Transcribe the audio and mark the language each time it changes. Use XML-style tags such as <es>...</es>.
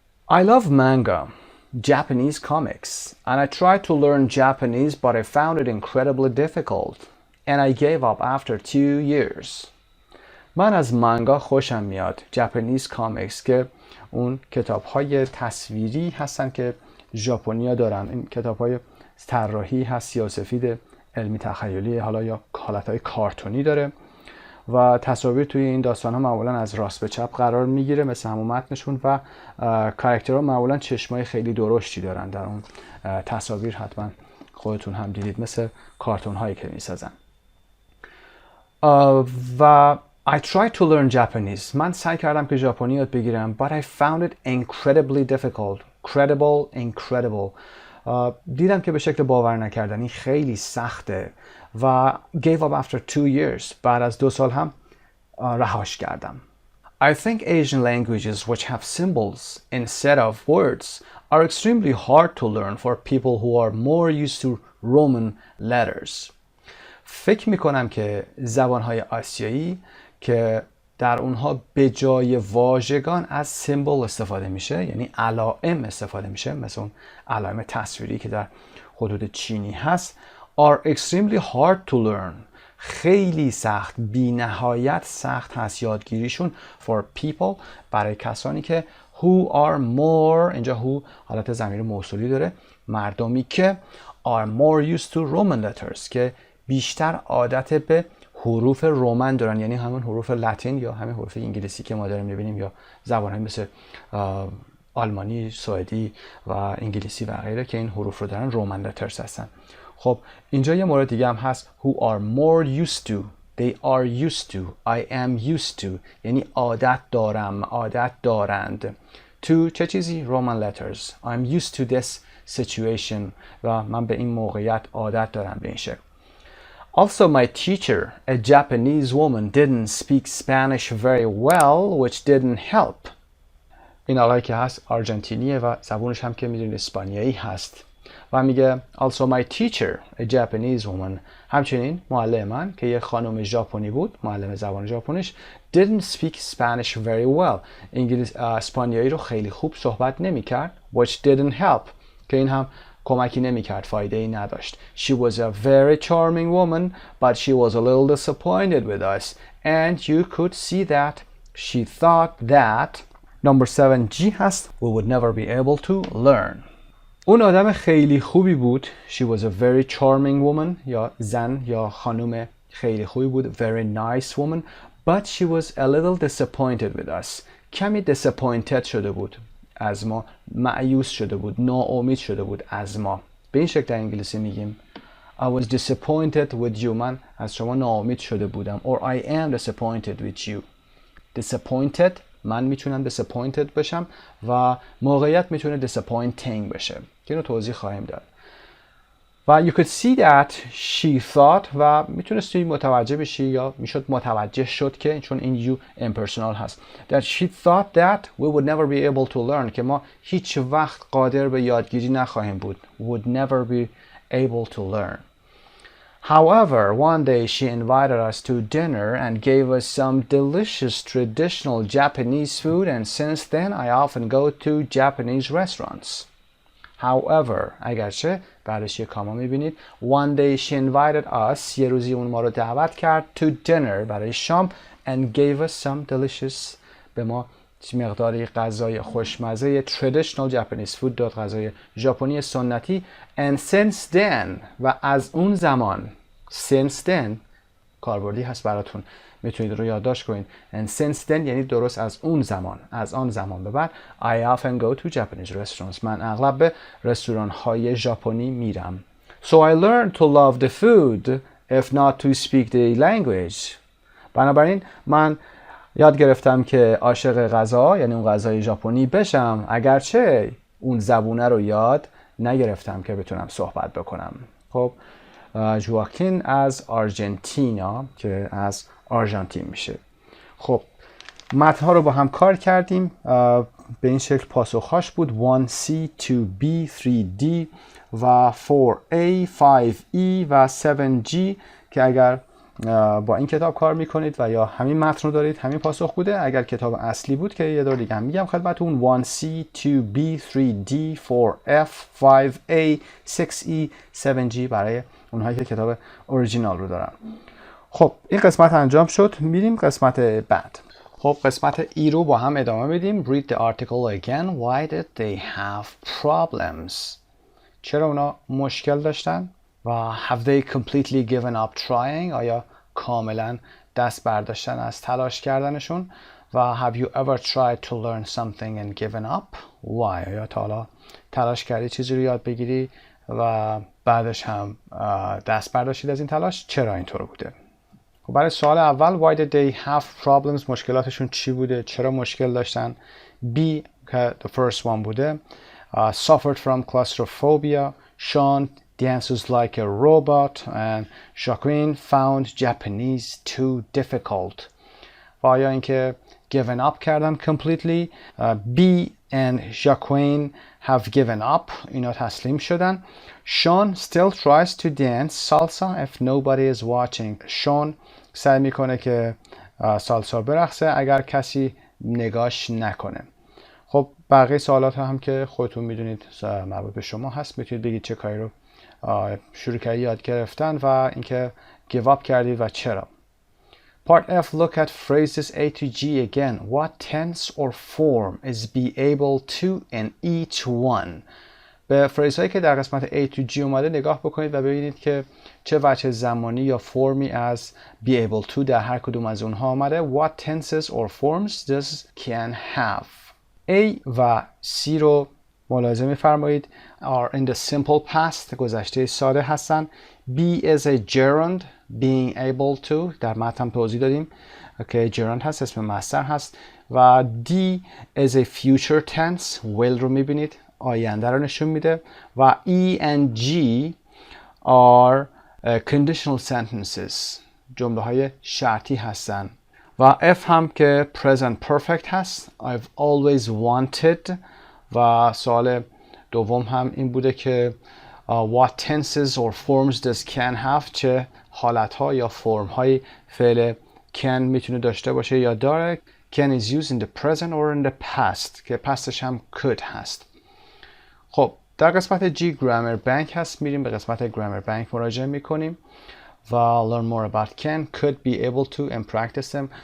<en>I love manga, Japanese comics, and I tried to learn Japanese but I found it incredibly difficult and I gave up after 2 years.</en> <fa>من از مانگا خوشم میاد.</fa> <en>Japanese comics</en> <fa>که اون کتاب‌های تصویری هستن که ژاپنیا دارن. این کتاب‌های طراحی هست، سیاه‌وسفید، علمی تخیلی، حالا یا حالت‌های کارتونی داره و تصاویر توی این داستان‌ها معمولاً از راست به چپ قرار میگیره مثل همون متنشون و کاراکترها معمولاً چشمای خیلی درشتی دارن در اون تصاویر. حتما خودتون هم دیدید مثل کارتون‌هایی که میسازن. و</fa> <en>I tried to learn Japanese.</en> <fa>من سعی کردم که ژاپنی یاد بگیرم</fa> <en>but I found it incredibly difficult. Incredible.</en> <fa>دیدم که به شکل باور نکردنی خیلی سخته و</fa> <en>gave up after 2 years.</en> <fa>بعد از 2 سال هم رهاش کردم.</fa> <en>I think Asian languages which have symbols instead of words are extremely hard to learn for people who are more used to Roman letters.</en> <fa>فکر میکنم که زبانهای آسیایی که در اونها به جای واژگان از سیمبل استفاده میشه، یعنی علائم استفاده میشه، مثل اون علائم تصویری که در حدود چینی هست،</fa> <en>are extremely hard to learn.</en> <fa>خیلی سخت، بی نهایت سخت هست یادگیریشون</fa> <en>for people،</en> <fa>برای کسانی که</fa> <en>who are more،</en> <fa>اینجا who حالت ضمیر موصولی داره، مردمی که</fa> <en>are more used to Roman letters،</en> <fa>که بیشتر عادت به حروف رومن دارن، یعنی همون حروف لاتین یا همین حروف انگلیسی که ما داریم می‌بینیم یا زبان‌های مثل آلمانی، سوئدی و انگلیسی و غیره که این حروف رو دارن رومن لترز هستن. خب اینجا یه مورد دیگه هم هست</fa> <en>who are more used to They are used to. I am used to.</en> <fa>یعنی عادت دارم، عادت دارند.</fa> <en>To</en> <fa>چه چیزی؟</fa> <en>Roman letters. I'm used to this situation.</en> <fa>و من به این موقعیت عادت دارم به این شکل.</fa> <en>Also, my teacher, a Japanese woman, didn't speak Spanish very well, which didn't help.</en> <fa>این آقایی که هست آرژانتینیه و زبونش هم که میدونید اسپانیایی هست. و میگه</fa> <en>also my teacher, a Japanese woman,</en> <fa>همچنین معلم من که یه خانم ژاپنی بود، معلم زبان ژاپنیش،</fa> <en>didn't speak Spanish very well.</en> <fa>اسپانیایی رو خیلی خوب صحبت نمیکرد.</fa> <en>which didn't help.</en> <fa>که این هم کمکی نمیکرد، فایده ای نداشت.</fa> <en>She was a very charming woman, but she was a little disappointed with us. And you could see that she thought that number 7G هست we would never be able to learn.</en> <fa>اون آدم خیلی خوبی بود.</fa> <en>She was a very charming woman.</en> <fa>یا زن یا خانم خیلی خوبی بود.</fa> <en>Very nice woman. But she was a little disappointed with us.</en> <fa>کمی disappointed شده بود از ما، مایوس شده بود، ناامید شده بود از ما. به این شکل در انگلیسی میگیم</fa> <en>I was disappointed with you.</en> <fa>من از شما ناامید شده بودم.</fa> <en>Or I am disappointed with you.</en> <fa>Disappointed من میتونم disappointed بشم و موقعیت میتونه disappointing بشه که اینو توضیح خواهیم داد. و</fa> <en>you could see that she thought</en> <fa>و میتونستی متوجه بشی یا میشد متوجه شد که چون این you impersonal هست</fa> <en>that she thought that we would never be able to learn</en> <fa>که ما هیچ وقت قادر به یادگیری نخواهیم بود.</fa> <en>would never be able to learn. However, one day she invited us to dinner and gave us some delicious traditional Japanese food, and since then I often go to Japanese restaurants.</en> <fa>However, اگرچه بعدش یه کاما میبینید</fa> <en>one day she invited us</en> <fa>یه روزی اون ما رو دعوت کرد to dinner برای شام</fa> <en>and gave us some delicious</en> <fa>به ما مقداری غذای خوشمزه</fa> <en>traditional Japanese food</en> <fa>داد، غذای ژاپنی سنتی</fa> <en>and since then</en> <fa>و از اون زمان since then کاربردی هست براتون میتونید رو یادداشت کنید and since then یعنی درست از اون زمان، از آن زمان به بعد</fa> <en>I often go to Japanese restaurants</en> <fa>من اغلب به رستوران های ژاپنی میرم.</fa> <en>So I learned to love the food if not to speak the language.</en> <fa>بنابراین من یاد گرفتم که عاشق غذا یعنی اون غذای ژاپنی بشم اگرچه اون زبونه رو یاد نگرفتم که بتونم صحبت بکنم. خب جواکین از آرژانتینا که از آرژانتین میشه. خب متن‌ها رو با هم کار کردیم به این شکل پاسخهاش بود 1C 2B 3D و 4A 5E و 7G که اگر با این کتاب کار میکنید و یا همین متن رو دارید همین پاسخ بوده. اگر کتاب اصلی بود که یه دور دیگه هم میگم خدمتتون 1C 2B 3D 4F 5A 6E 7G برای اونهایی که کتاب اوریجینال رو دارن. خب این قسمت انجام شد، میریم قسمت بعد. خب قسمت ای رو با هم ادامه بدیم.</fa> <en>Read the article again. Why did they have problems?</en> <fa>چرا اونا مشکل داشتن؟</fa> <en>و have they completely given up trying؟</en> <fa>آیا کاملا دست برداشتن از تلاش کردنشون؟</fa> <en>و have you ever tried to learn something and given up?</en> <fa>Why؟ آیا تا حالا تلاش کردی چیزی رو یاد بگیری و بعدش هم دست برداشتید از این تلاش؟ چرا اینطور بوده؟ خب برای سوال اول</fa> <en>why did they have problems</en> <fa>مشکلاتشون چی بوده؟ چرا مشکل داشتن؟ B که the first one بوده</fa> <en>suffered from claustrophobia. Sean dances like a robot and Jacqueline found Japanese too difficult.</en> <fa>و آیا اینکه given up کردن completely.</fa> <en>B and Jacqueline have given up.</en> <fa>اینا تسلیم شدن.</fa> <en>Sean still tries to dance salsa if nobody is watching.</en> <fa>Sean سعی میکنه که سالسا برقصه اگر کسی نگاش نکنه. خب بقیه سوالات هم که خودتون میدونید مربوط به شما هست، میتونید بگید چه کاری رو شروع کردید یاد گرفتن و اینکه</fa> <en>give up</en> <fa>کردید و چرا.</fa> <en>Part F, look at phrases A to G again. What tense or form is be able to in each one?</en> <fa>به فریز هایی که در قسمت A to G اومده نگاه بکنید و ببینید که چه وجه زمانی یا فرمی از be able to در هر کدوم از اونها آمده.</fa> <en>What tenses or forms does can have. A</en> <fa>و</fa> <en>C رو</en> <fa>ملاحظه می‌فرمایید</fa> <en>are in the simple past</en> <fa>گذشته ساده هستن.</fa> <en>be is a gerund being able to</en> <fa>در متن هم توضیح دادیم که gerund هست، اسم مصدر هست. و</fa> <en>d is a future tense will</en> <fa>رو می‌بینید آینده رو نشون میده.</fa> <en>و e and g are conditional sentences</en> <fa>جمله های شرطی هستن. و F هم که</fa> <en>present perfect</en> <fa>هست</fa> <en>I've always wanted.</en> <fa>و سوال دوم هم این بوده که</fa> <en>what tenses or forms does can have</en> <fa>چه حالت ها یا فرم های فعل can میتونه داشته باشه یا داره.</fa> <en>can is used in the present or in the past که pastش هم could هست.</en> <fa>خب در قسمت G grammar bank هست، میریم به قسمت grammar bank مراجعه میکنیم و</fa> <en>learn more about can, could, be able to and practice them.</en>